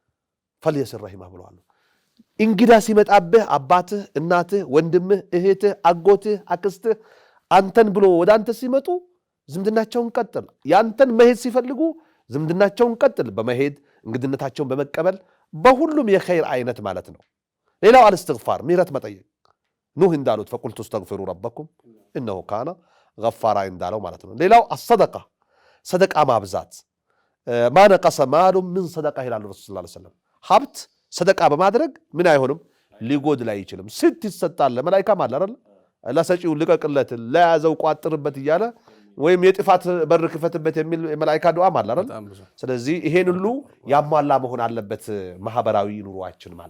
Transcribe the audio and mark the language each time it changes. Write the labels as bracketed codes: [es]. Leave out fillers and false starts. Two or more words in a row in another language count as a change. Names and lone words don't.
[ar] فليصل رحمه [am] ብለዋል እንግዳ ሲመጣብህ አባትህ እናትህ ወንድምህ እህትህ አጎትህ አክስትህ አንተን ብሎ ወደ አንተ ሲመጡ ዝምድናቸውን ቀጥል ያንተን መሄድ ሲፈልጉ ዝምድናቸውን ቀጥል በመሄድ እንግድነታቸውን በመቀበል በሁሉም የኸይር አይነት ማለት ነው ሌላው አልእስትግፋር ምህረት መጠየቅ ኑህ እንዳሉት [ar] فقلت استغفروا ربكم انه كان غفارا [am] እንዳለው ማለት ነው ሌላው [ar] الصدقه صدقه [am] ማብዛት [ar] ما نقص مال من صدقه [am] ይላል ረሱል [ar] صلى الله عليه وسلم [am] ሀብት ሰደቃ በማድረግ ምን አይሆንም ሊጎድል አይችልም ስት ይሰጣል መላእክት ማለት አይደል ለሰጪው ልቀቅለት ለያዘው ቋጥርበት ይያለ ወይም የጥፋት በር ክፈትበት የሚል መላእክት ዱዓ ማለት አይደል ስለዚህ ይሄን ሁሉ ያሟላ መሆን አለበት ማህበራዊ ኑሮአችን ማለት